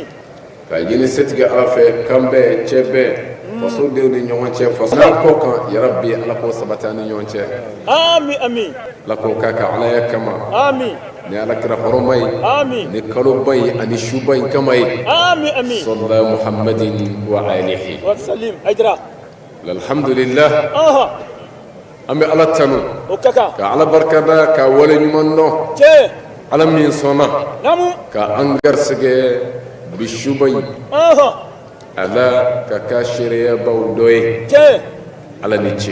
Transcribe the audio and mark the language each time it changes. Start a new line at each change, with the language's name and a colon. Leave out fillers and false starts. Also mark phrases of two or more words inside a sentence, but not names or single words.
Bambara: ka ɲini setigi ala fɛ kan bɛɛ cɛ bɛɛ fasodenw ni ɲɔgɔn cɛ faso n'an kɔ kan yarabi ala k'o sabati an ni ɲɔgɔn cɛ. Amin. Amin. ala k'o k'a ka alaya kama. Amin. ni ala kira hɔrɔma ye. Amin. ni kaloba ye ani suba in kama ye. Amin. Amin.
Arabic: صلى محمد وآله. وسلم. Aydara. الحمد لله.
Bambara: an bɛ ala tanu. O ka kan. ka ala barikada ka wale ɲuman dɔn. ala min sɔnna. Namu. ka an garisɛgɛ bi suba in. ala ka k'a seereyabaw dɔ ye. ala ni ce.